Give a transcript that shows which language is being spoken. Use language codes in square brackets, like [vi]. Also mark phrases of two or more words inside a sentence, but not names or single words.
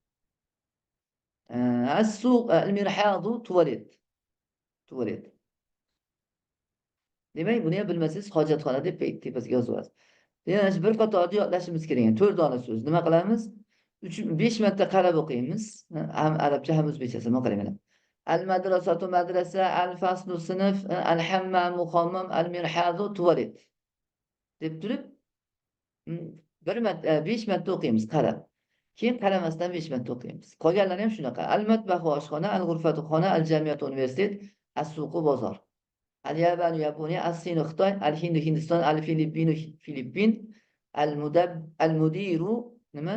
[ar] السوق المرحاض tuvalet. [uz] Tuvalet. Demak, buni ham bilmasangiz hojatxona deb tepasiga yozib olasiz. Demak, bir qatorni yodlashimiz kerak. 4 dona so'z. Nima qilamiz? 5 marta qarab o'qiymiz. Ham arabcha ham o'zbekchasi. Nima qarang mana. Al-madrasatu madrasa, al-faslu sinf, al-hammamu hammam, al-mirhadu tuvalet. Deb turib, 5 marta o'qiymiz qarab. Keyin qaramasdan 5 marta o'qiymiz. Qolganlari ham shunaqa. Al-matbahu oshxona, al-ghurfatu xona, al-jamiyatu universitet, as-suqu bozor. Al-Yabanu Yaponiya, as-Sinu Xitoy, al-Hindu Hindiston, al-Filippinu Filippin, al-mudiru nima?